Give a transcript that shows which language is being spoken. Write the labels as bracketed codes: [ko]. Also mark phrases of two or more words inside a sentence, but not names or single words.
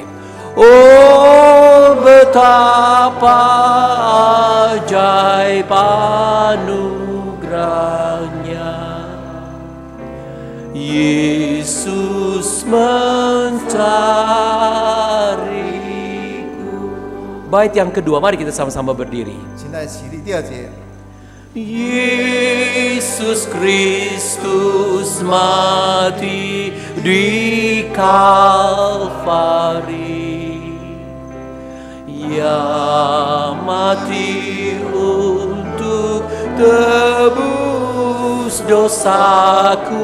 [id] Oh betapa ajaib anugerahnya. Yesus mencariku. Bait yang kedua, mari kita sama-sama berdiri. [zh] 现在起立第2节。 [id] Yesus Kristus mati di Kalvari, Ya mati untuk tebus dosaku.